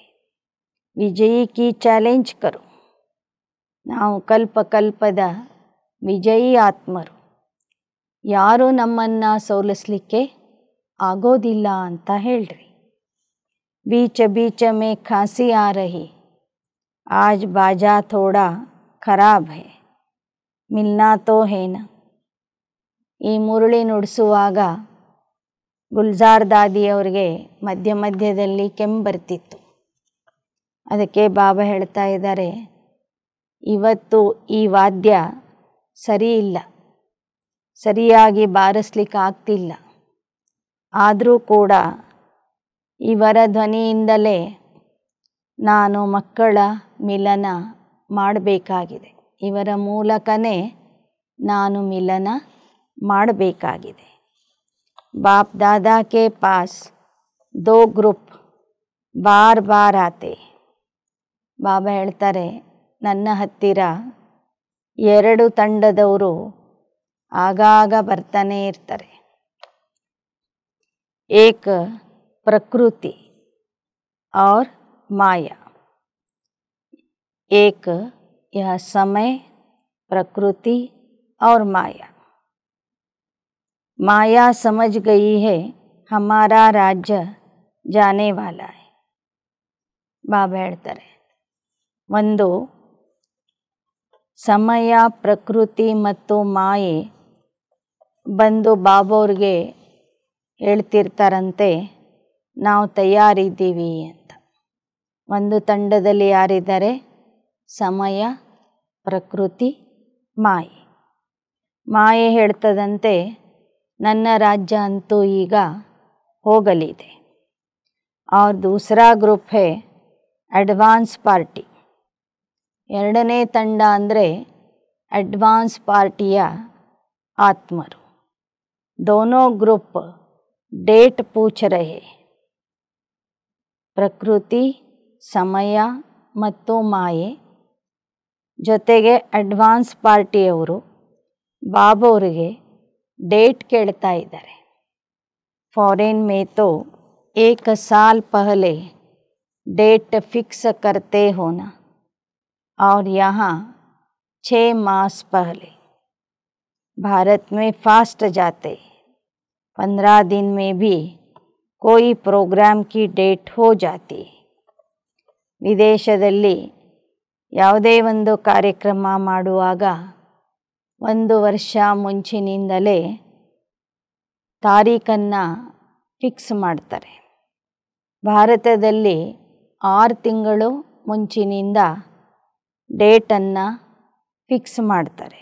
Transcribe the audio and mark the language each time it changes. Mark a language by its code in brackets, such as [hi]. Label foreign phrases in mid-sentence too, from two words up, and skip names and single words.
[hi] विजयी की चैलेंज करो. [kn] ನಾವು ಕಲ್ಪದ ವಿಜಯಿ ಆತ್ಮರು. ಯಾರೂ ನಮ್ಮನ್ನು ಸೋಲಿಸಲಿಕ್ಕೆ ಆಗೋದಿಲ್ಲ ಅಂತ ಹೇಳ್ರಿ. [hi] बीच बीच में खांसी आ रही, आज बाजा थोड़ा खराब है, मिलना तो है ना. [kn] ಈ ಮುರುಳಿ ನುಡಿಸುವಾಗ ಗುಲ್ಜಾರ್ ದಾದಿಯವರಿಗೆ ಮಧ್ಯ ಮಧ್ಯದಲ್ಲಿ ಕೆಮ್ಮು ಬರ್ತಿತ್ತು. ಅದಕ್ಕೆ ಬಾಬಾ ಹೇಳ್ತಾ ಇದ್ದಾರೆ, ಇವತ್ತು ಈ ವಾದ್ಯ ಸರಿ ಇಲ್ಲ, ಸರಿಯಾಗಿ ಬಾರಿಸ್ಲಿಕ್ಕೆ ಆಗ್ತಿಲ್ಲ. ಆದರೂ ಕೂಡ ಇವರ ಧ್ವನಿಯಿಂದಲೇ ನಾನು ಮಕ್ಕಳ ಮಿಲನ ಮಾಡಬೇಕಾಗಿದೆ. ಇವರ ಮೂಲಕನೇ ನಾನು ಮಿಲನ ಮಾಡಬೇಕಾಗಿದೆ. [hi] बाप दादा के पास 2 ग्रुप बार बार आते. [kn] ಬಾಬಾ ಹೇಳ್ತಾರೆ, ನನ್ನ ಹತ್ತಿರ 2 ತಂಡದವರು ಆಗಾಗ ಬರ್ತಾನೆ ಇರ್ತಾರೆ. [hi] एक प्रकृति और माया. एक यह समय प्रकृति और माया. माया समझ गई है हमारा राज्य जाने वाला है. [kn] ಬಾಬಾ ಹೇಳ್ತಾರೆ, ಒಂದು ಸಮಯ, ಪ್ರಕೃತಿ ಮತ್ತು ಮಾಯೆ ಬಂದು ಬಾಬಾವ್ರಿಗೆ ಹೇಳ್ತಿರ್ತಾರಂತೆ, ನಾವು ತಯಾರಿದ್ದೀವಿ ಅಂತ. ಒಂದು ತಂಡದಲ್ಲಿ ಯಾರಿದ್ದಾರೆ? ಸಮಯ, ಪ್ರಕೃತಿ, ಮಾಯೆ. ಮಾಯೆ ಹೇಳ್ತದಂತೆ, ನನ್ನ ರಾಜ್ಯ ಅಂತೂ ಈಗ ಹೋಗಲಿದೆ. [hi] और दूसरा ग्रुप है [en] advance party. [kn] ಎರಡನೇ ತಂಡ ಅಂದರೆ ಅಡ್ವಾನ್ಸ್ ಪಾರ್ಟಿಯ ಆತ್ಮರು. [hi] दोनों ग्रुप डेट पूछ रहे. [kn] ಪ್ರಕೃತಿ, ಸಮಯ ಮತ್ತು ಮಾಯೆ ಜೊತೆಗೆ ಅಡ್ವಾನ್ಸ್ ಪಾರ್ಟಿಯವರು ಬಾಬಾವ್ರಿಗೆ ಡೇಟ್ ಕೇಳ್ತಾ ಇದ್ದಾರೆ. [hi] ಫಾರಿನ್ में तो 1 साल पहले डेट फिक्स करते हो ना, और यहाँ 6 मास पहले. भारत में फास्ट जाते, 15 दिन में भी कोई प्रोग्राम की डेट हो जाती. [kn] ವಿದೇಶದಲ್ಲಿ ಯಾವುದೇ ಒಂದು ಕಾರ್ಯಕ್ರಮ ಮಾಡುವಾಗ 1 ವರ್ಷ ಮುಂಚಿನಿಂದಲೇ ತಾರೀಖನ್ನು ಫಿಕ್ಸ್ ಮಾಡ್ತಾರೆ. ಭಾರತದಲ್ಲಿ 6 ತಿಂಗಳು ಮುಂಚಿನಿಂದ ಡೇಟನ್ನು ಫಿಕ್ಸ್ ಮಾಡ್ತಾರೆ.